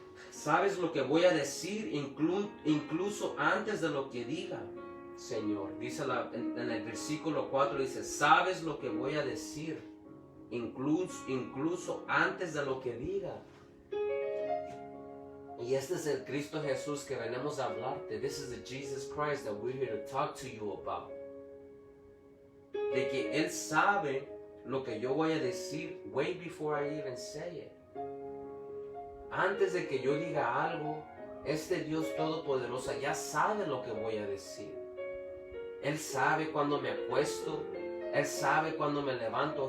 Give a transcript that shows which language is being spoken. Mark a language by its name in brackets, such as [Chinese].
[Spanish] Sabes lo que voy a decir incluso antes de lo que diga, Señor. Dice en el versículo 4, dice, sabes lo que voy a decir incluso antes de lo que diga. Y este es el Cristo Jesús que venimos a hablarte. [English] This is the Jesus Christ that we're here to talk to you about. [Spanish] De que Él sabe lo que yo voy a decir [English] way before I even say it. [Spanish] Antes de que yo diga algo, este Dios Todopoderoso ya sabe lo que voy a decir. Él sabe cuando me acuesto. Él sabe cuando me levanto.